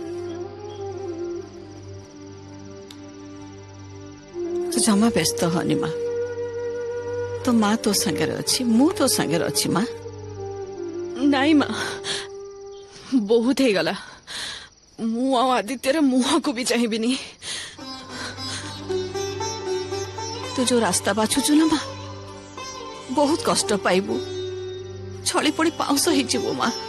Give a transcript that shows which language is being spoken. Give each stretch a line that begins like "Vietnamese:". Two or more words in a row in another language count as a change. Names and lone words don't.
Odia: ତୋ ଜମା ବ୍ୟସ୍ତ ହନି ମା, ତୋ ମା ତୋ ସାଙ୍ଗେ ଅଛି, ମୁ ତୋ ସାଙ୍ଗେ ଅଛି ମା। ନାଇଁ ମା, ବହୁତ ହେଇଗଲା। ମୁଁ ଆଉ ଆଦିତ୍ୟର ମୁହଁକୁ ବି ଚାହିଁବିନି। ତୁ ଯୋଉ ରାସ୍ତା ବାଛୁଛୁ ନା ମା, ବହୁତ କଷ୍ଟ ପାଇବୁ, ଛଳି ପଡି ପାଉଁଶ ହେଇଯିବୁ ମା।